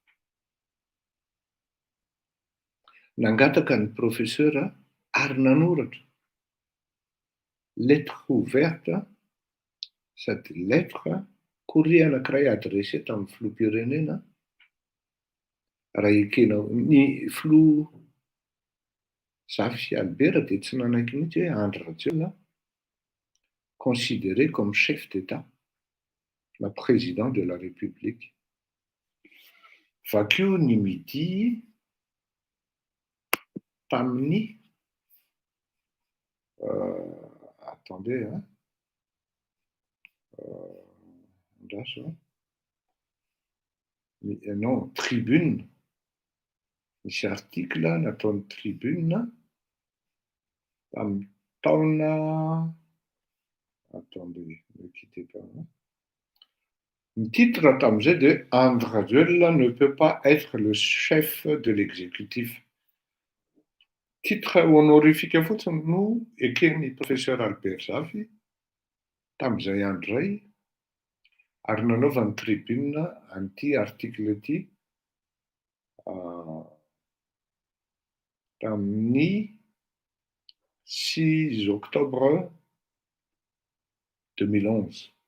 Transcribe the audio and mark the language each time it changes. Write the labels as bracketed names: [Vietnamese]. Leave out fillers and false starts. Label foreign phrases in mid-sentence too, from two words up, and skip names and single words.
[Malagasy] Nangataka ny professeur ary nanoratra [French] lettre ouverte [Malagasy] sady lettre courrier anankiray adressé tamin'ny filoham-pirenena raha ekena ny filoha Zafy Albert dia tsy nanaiky mihitsy hoe Andry Rajoelina [French] considéré comme chef d'État, la président de la République. [Malagasy] Vakio ny midi tamin'ny [French] attendez hein. [Malagasy] Andraso non, tribune. Misy article nataon'ny tribune tamin'ny taona [French] attendez, ne quittez pas. Le titre tamin'izay de André Rajoelina ne peut pas être le chef de l'exécutif. Titre honorifique [Malagasy] fotsiny no eken'ny professeur Albert Zafy tamin'izay andro izay ary nanaovany tribune an'ity article ity tamin'ny 6 octobre 2011.